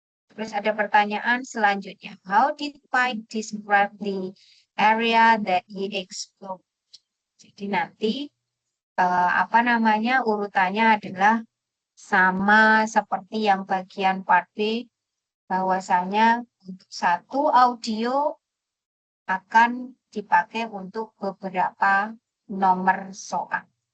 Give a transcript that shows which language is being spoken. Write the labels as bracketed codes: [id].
[id] Terus ada pertanyaan selanjutnya. [en] How did Pike describe the area that he explored? [id] Jadi nanti urutannya adalah sama seperti yang bagian part B, bahwasanya untuk satu audio akan dipakai untuk beberapa nomor soal.